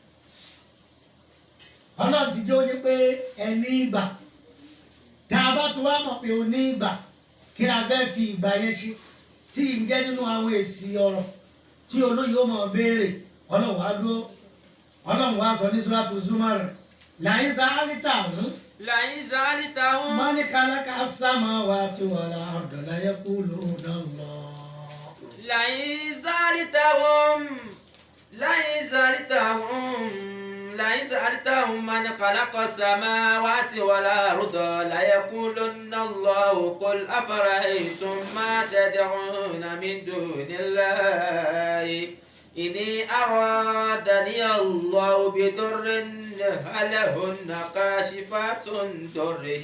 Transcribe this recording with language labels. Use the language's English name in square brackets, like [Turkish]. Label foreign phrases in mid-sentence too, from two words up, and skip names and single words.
[Yoruba] ọlọ́run ti jẹ́ ó yé pé ẹ ní ìgbà tá a bá tún wá mọ̀ pé o ní ìgbà kí a fẹ́ fi ìgbà yẹn ṣe tí ń jẹ́ nínú àwọn èsì ọ̀rọ̀ tí olóyè ó mọ̀ béèrè ọlọ́run wá dúró ọlọ́run wá sọ ní Suratu Zumar làyín sáálítà ọ̀hún. [Arabic] لئن سألتهم من خلق السماوات والأرض ليقولون الله. لئن سألتهم من خلق السماوات والأرض ليقولن الله قل أفرأيتم ما تدعون من دون الله إني أرادني الله بضر هل هن كاشفات ضره